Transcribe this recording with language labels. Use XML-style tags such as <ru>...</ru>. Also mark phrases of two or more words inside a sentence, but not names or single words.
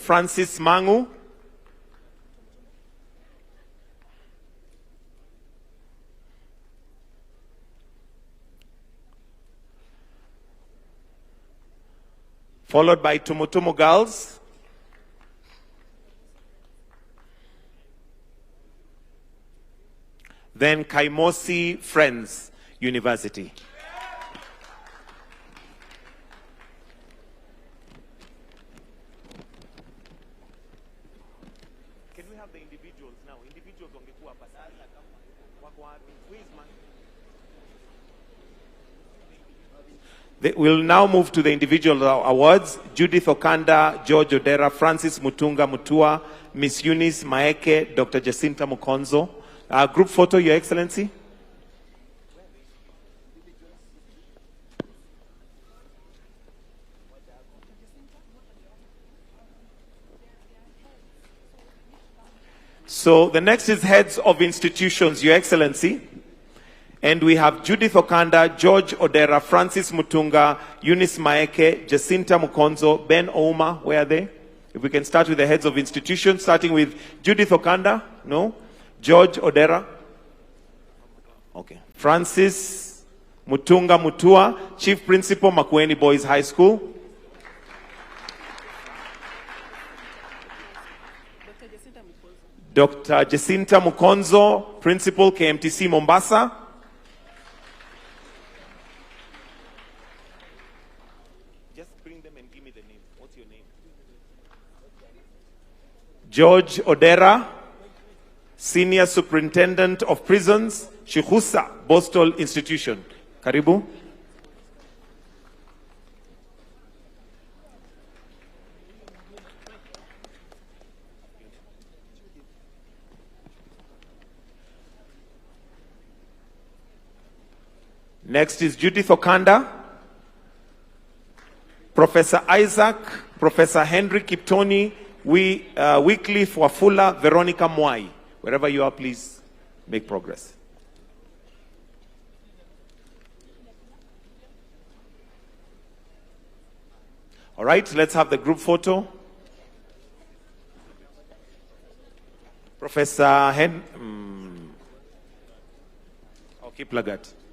<en>Francis Mangu, followed by Tumutumu Girls, then Kaimosi Friends University. Can we have the individuals now?</en> <sw>Individuals wangekuwa hapa sasa. Wako wapi?</sw> <en>We'll now move to the individual awards. Judith Okanda, George Odera, Francis Mutunga Mutua, Miss Eunice Maeke, Dr. Jacinta Mukonzo. Group photo, Your Excellency. So the next is heads of institutions, Your Excellency. And we have Judith Okanda, George Odera, Francis Mutunga, Eunice Maeke, Jacinta Mukonzo, Ben Ouma. Where are they? If we can start with the heads of institutions, starting with Judith Okanda. No? George Odera. Okay. Francis Mutunga Mutua, Chief Principal, Makueni Boys High School. Dr. Jacinta Mukonzo, Principal, KMTC Mombasa. Just bring them and give me the name. What's your name? George Odera, Senior Superintendent of Prisons, Shikusa, Boston Institution. Karibu. Next is Judith Okanda, Professor Isaac, Professor Henry Kiptoni, Wycliffe Wafula, Veronica Mwai. Wherever you are, please make progress. All right, let's have the group photo. Professor Okay, Plagat.</en>